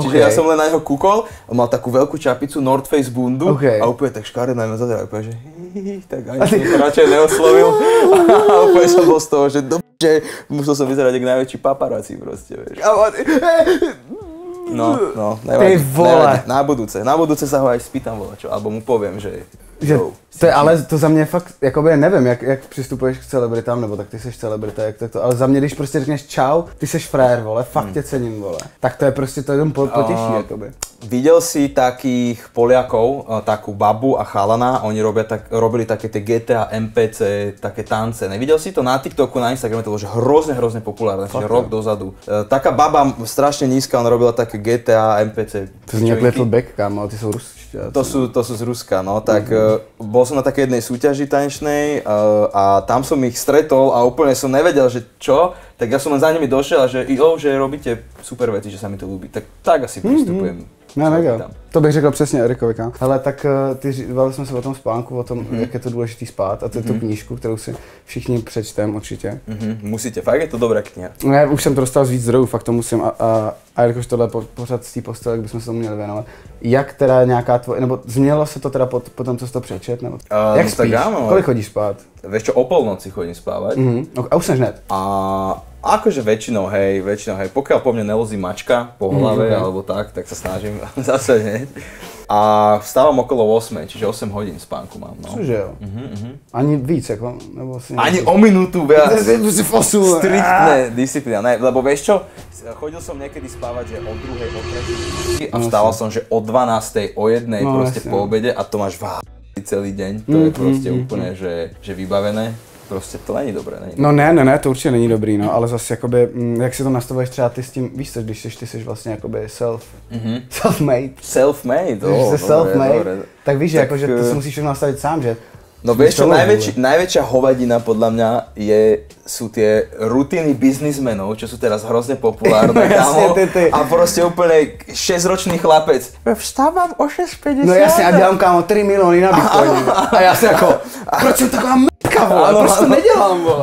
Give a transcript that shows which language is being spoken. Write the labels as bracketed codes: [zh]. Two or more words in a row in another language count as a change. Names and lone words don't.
[sk] Čiže ja som len na neho kúkol. On mal takú veľkú čapicu, North Face bundu a úplne tak škaredé na mňa zazeral, úplne, že tak ani som to radšej neoslovil a úplne som bol z toho, že musel som vyzerať jak najväčší paparazzi proste, vieš. No, nevadí, na budúce sa ho aj spýtam volačo, alebo mu poviem, že [cs] ale to za mě fakt, jakoby nevím, jak přistupuješ k celebritám, nebo tak ty seš celebrita, jak to, ale za mě, když prostě řekneš čau, ty seš frajer, vole, fakt tě cením, vole, tak to je prostě to jenom potěší, jakoby. [sk] Videl si takých Poliakov, takú babu a chalana, oni robili také tie GTA, MPC, také tance. Nevidel si to na TikToku, na Instagrame, to bolo že hrozne populárne, čiže rok dozadu. Taká baba strašne nízka, ona robila také GTA, MPC. [cs] To zní jak Little Big, [sk] kámo, ale ty sú ruské. To sú z Ruska, no, tak bol som na takej jednej súťaži tanečnej a tam som ich stretol a úplne som nevedel, že čo, tak ja som len za nimi došiel a že že robíte super veci, že sa mi to ľúbi, tak asi pristupujem. [cs] No, mega. To bych řekl přesně Erikovi, kámo. Hele, tak bavili jsme se o tom spánku, o tom, jak je to důležitý spát a to je tu knížku, kterou si všichni přečtem určitě. Musíte, fakt je to dobrá kniha. Ne, už jsem to dostal z víc zdrojů, fakt to musím a jelikož tohle pořád z té postele, jak bychom se tomu měli věnovat. Jak teda nějaká tvoje, nebo změnilo se to teda po tom, co jsi to přečet, nebo jak spíš? Kolik chodíš spát? [sk] Vieš čo, o polnoci chodím spávať. [cs] A už seš hned? [sk] Akože väčšinou hej, pokiaľ po mne nelozí mačka po hlave alebo tak sa snažím zase hneď. A vstávam okolo 8, čiže 8 hodín spánku mám, no. [cs] Cože jo? Ani víc, jako, nebo si... [sk] Ani o minútu viac. [cs] Posun. [sk] Striktné disciplína, ne, lebo vieš čo, chodil som niekedy spávať, že o 2, o 3 a vstával som, že o 12, o 1 proste po obede a to máš celý deň, to je proste úplne, že vybavené. [cs] Prostě to není dobré, není. No ne, to určitě není dobrý, no, ale zase jakoby, jak si to nastavuješ třeba ty s tím, víš co, když ty jsi vlastně jakoby self-made. Self-made, self-made, tak víš, tak, jako, že to si musíš všechno nastavit sám, že? [sk] No vieš čo, najväčšia hovadina podľa mňa sú tie rutiny biznismenov, čo sú teraz hrozne populárne, kámo. A proste úplne 6-ročný chlapec. Vstávam o 6:50. [cs] No jasne, a dělám, kámo, 3 milióny na Bitcoin. [sk] A ja si ako, [cs] proč som taková m***ka, vole, proč to nedělám, vole?